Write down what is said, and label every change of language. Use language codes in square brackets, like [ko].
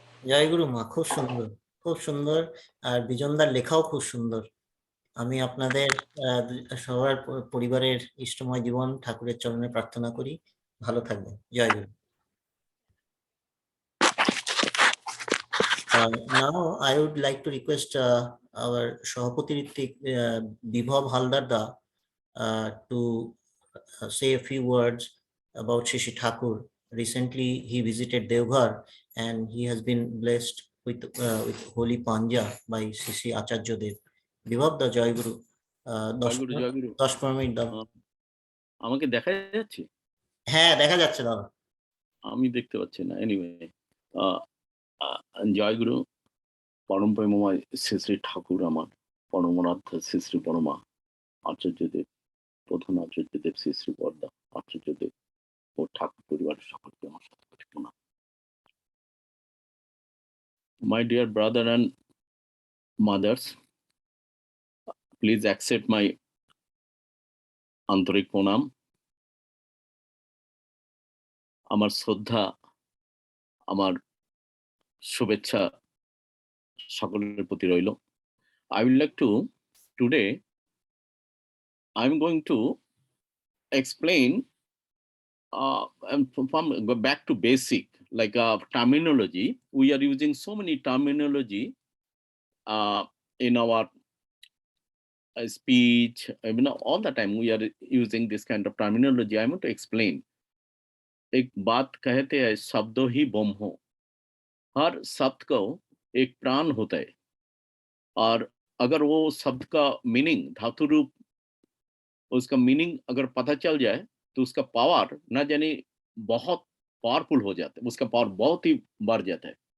[bn] জয় গুরু মা, খুব সুন্দর আর বিজনদার লেখাও খুব সুন্দর। আমি আপনাদের সবার পরিবারের ইষ্টময় জীবন ঠাকুরের চরণে প্রার্থনা করি, ভালো থাকবেন। জয় গুরু। [en] Now I would like to request our Shahapati Ritik Bibhav Haldar da to say a few words about Shishi Thakur. Recently he visited Devghar and he has been blessed with holy panja by Shishi Acharya Dev. Bibhav da Jai Guru. [bn] 10 minute দাও। আমাকে দেখা যাচ্ছে? হ্যাঁ দেখা যাচ্ছে দাদা। আমি দেখতে পাচ্ছি না। এনিওয়ে জয় গুরু। পরম প্রেমময় শ্রী শ্রী ঠাকুর আমার পরমারাধ্য শ্রী শ্রী পরমা আচার্যদেব, প্রধান আচার্যদেব শ্রী শ্রী বরদা আচার্যদেব ও ঠাকুর পরিবারের সকলকে আমার সাথে প্রণাম। [en] My dear brother and mothers, please accept my [bn] আন্তরিক প্রণাম। আমার শ্রদ্ধা, আমার শুভেচ্ছা সকলের প্রতি রইল। [en] I would like to today I'm going to explain from go back to basic, like terminology. We are using so many terminology in our speech, all the time we are using this kind of terminology. I want to explain. [hi] एक बात कहते हैं शब्दों ही बम हो, हर शब्द को एक प्राण होता है और अगर वो शब्द का मीनिंग धातु रूप उसका मीनिंग अगर पता चल जाए तो उसका पावर ना जाने बहुत पावरफुल हो जाता है, उसका पावर बहुत ही बढ़ जाता है।